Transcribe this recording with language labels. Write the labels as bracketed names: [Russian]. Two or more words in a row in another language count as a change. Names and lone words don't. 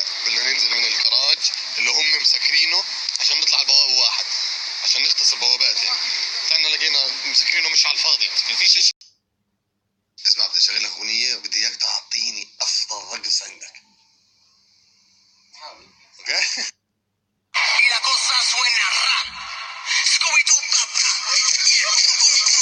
[Arabic] بدنا ننزل من الكراج اللي هم مسكرينه عشان نطلع البوابة واحد عشان نختصر بوابات يعني. طلعنا لقينا مسكرينه مش على الفاضي يعني ما فيش شيء. اسمع بدي اشغل لك اغنية وبدي اياك تعطيني افضل رقص عندك. [Spanish] اوكي؟ Y la cosa suena ra. Scooby-Doo, papá.